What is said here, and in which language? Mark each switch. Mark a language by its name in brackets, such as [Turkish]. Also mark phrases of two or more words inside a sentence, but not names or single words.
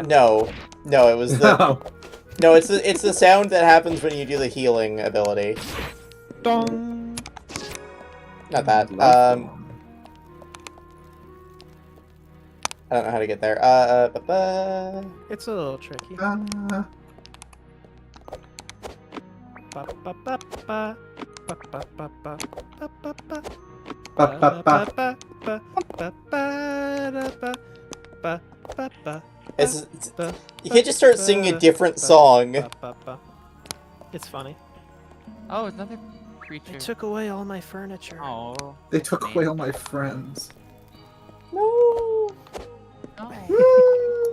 [English] No, it was the no. It's the sound that happens when you do the healing ability. Dong. Not that. I don't know how to get there. It's a little tricky. Ba, ba, ba, ba. Ba, ba, ba, ba. Ba, ba, ba. Ba, ba, ba. Ba, ba, ba, ba, da, ba. Ba, ba, ba. You can't just start singing a different song. Ba, ba, ba. It's funny. Oh, another They creature. took away all my furniture. Oh. They took away all my friends. No. No.